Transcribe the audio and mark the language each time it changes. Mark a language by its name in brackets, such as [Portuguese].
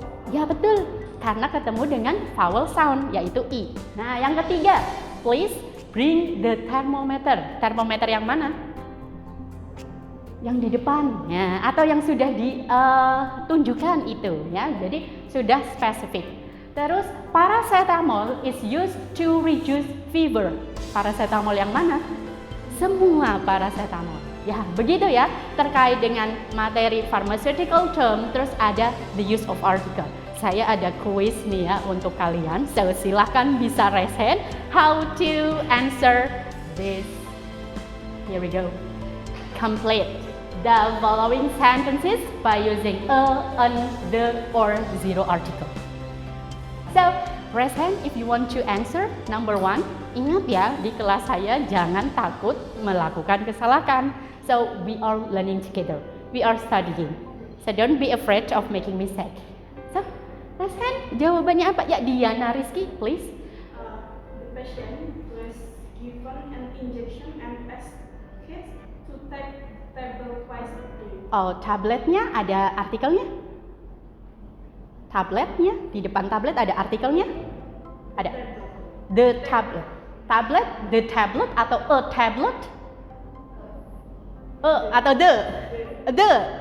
[Indonesian] Ya betul, karena ketemu dengan vowel sound, yaitu i. Nah, yang ketiga, [English] please bring the thermometer. [Indonesian] Termometer yang mana? Yang di depan, ya, atau yang sudah ditunjukkan itu, ya. Jadi sudah spesifik. [English] Terus paracetamol is used to reduce fever. [Indonesian] Paracetamol yang mana? Semua paracetamol. Ya, begitu ya. Terkait dengan materi pharmaceutical term, terus ada the use of article. Saya ada quiz nih ya untuk kalian. So silahkan bisa [English] raise hand. How to answer this? Here we go. Complete the following sentences by using a, an, the, or zero article. So, raise hand if you want to answer. Number 1, [Indonesian] ingat ya, di kelas saya jangan takut melakukan kesalahan. [English] So, we are learning together. We are studying. So, don't be afraid of making mistake. So, raise hand. [Indonesian] Jawabannya apa? Ya, Diana Rizky, please. [English] The patient was given an injection and asked kids to take tablet twice a day. [Indonesian] Oh, tabletnya ada artikelnya? Tabletnya, di depan tablet ada artikelnya? Ada. The tablet. Tablet, the tablet atau a tablet? Atau the? The.